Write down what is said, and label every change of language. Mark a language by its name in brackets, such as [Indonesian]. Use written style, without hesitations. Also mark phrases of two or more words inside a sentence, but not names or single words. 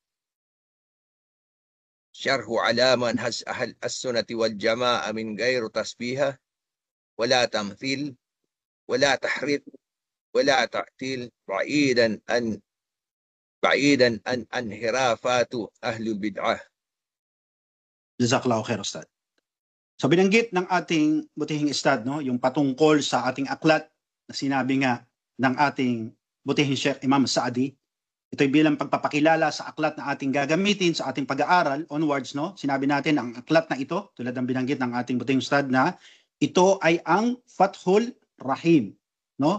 [Arabic] شرح على منهج أهل السنة والجماعة من غير تشبيه ولا تمثيل ولا تحريف ولا تعطيل بعيدا عن انحرافات أهل البدعة. جزاك الله خير, Ustad. [Filipino] So binanggit ng ating butihing Ustad, no, yung patungkol sa ating aklat na sinabi nga ng ating butihing Sheikh Imam Saadi. Ito'y bilang pagpapakilala sa aklat na ating gagamitin sa ating pag-aaral onwards, no. Sinabi natin ang aklat na ito, tulad ng binanggit ng ating butihing Ustad, na ito ay ang Fathul Rahim, no.